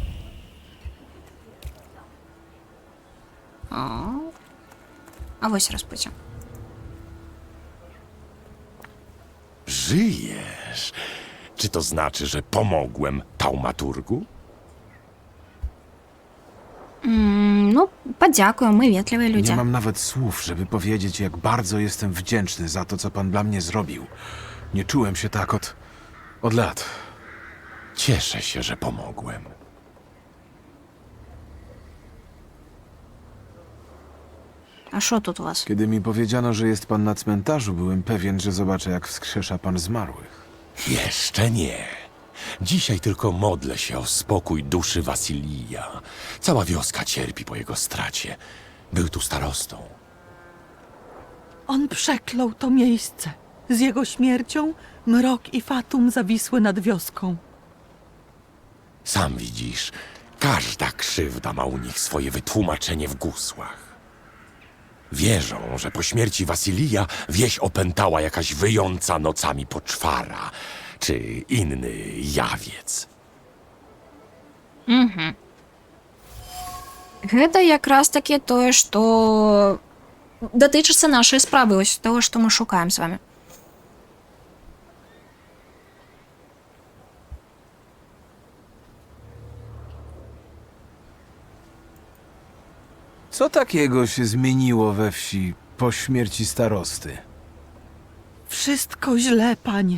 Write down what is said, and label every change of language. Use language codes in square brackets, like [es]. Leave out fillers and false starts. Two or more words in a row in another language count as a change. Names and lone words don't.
[be] А вось распуцім. [pl] Żyjesz? Czy to znaczy, że pomogłem taumaturgu? [uk] Ну, подякуємо, ми ветливі люди. [pl] Nie mam nawet słów, żeby powiedzieć, jak bardzo jestem wdzięczny za to, co pan dla mnie zrobił. Nie czułem się tak od lat. Cieszę się, że pomogłem. [uk] A що тут у вас? [pl] Kiedy mi powiedziano, że jest pan na cmentarzu, byłem pewien, że zobaczę, jak wskrzesza pan zmarłych. Jeszcze nie. Dzisiaj tylko modlę się o spokój duszy Wasilija. Cała wioska cierpi po jego stracie. Był tu starostą. On przeklął to miejsce. Z jego śmiercią mrok i fatum zawisły nad wioską. Sam widzisz, każda krzywda ma u nich swoje wytłumaczenie w gusłach. Wierzą, że po śmierci Wasilija wieś opętała jakaś wyjąca nocami poczwara, czy inny jawiec. Угу. [be] Гэта якраз таки тое, што датычыцца нашай справы, ось того, што мы шукаем з вами. [pl] Co takiego się zmieniło we wsi po śmierci starosty? Wszystko źle, panie.